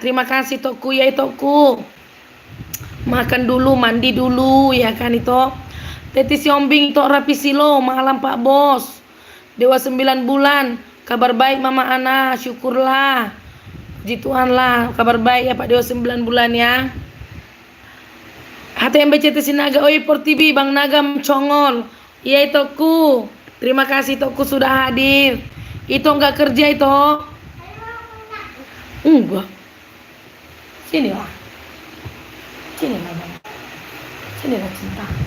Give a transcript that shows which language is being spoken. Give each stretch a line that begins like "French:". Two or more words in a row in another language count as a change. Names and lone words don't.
Indonesian: Terima kasih Tokku ya Tokku. Makan dulu, mandi dulu ya kan itu. Teti Siombing itu Rapi Silo, malam Pak Bos. Dewa 9 bulan, kabar baik Mama Ana, syukurlah. Puji Tuhan lah, kabar baik ya Pak Dewa 9 bulan ya. HTMBCT Sinaga, oi Portibi, Bang Naga Congol. Iya Tokku, terima kasih Tokku sudah hadir. Itu enggak kerja itu? Enggak. Sini lah. Sini Mama. Sini lah cinta.